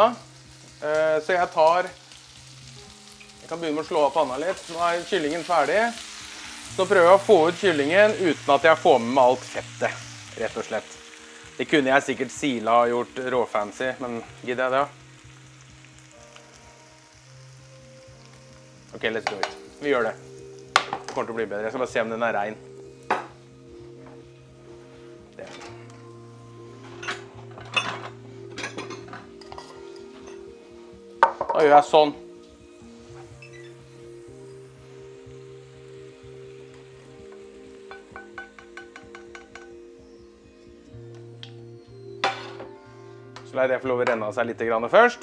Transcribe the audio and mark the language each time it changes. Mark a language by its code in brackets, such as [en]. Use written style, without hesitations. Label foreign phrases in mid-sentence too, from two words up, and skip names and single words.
[no] Så jeg kan begynne med å slå av panna litt. Nå er kyllingen ferdig. Så prøver jeg å få ut kyllingen uten at jeg får med meg alt fettet, rett og slett. Det kunne jeg sikkert sila og gjort råfancy, men gidder jeg det? [en] Ok, let's do it. [no] Vi gjør det. Det kommer til å bli bedre. Jeg skal bare se om den er rein. Da gjør jeg sånn. Så lar jeg det få lov å renne av seg litt først.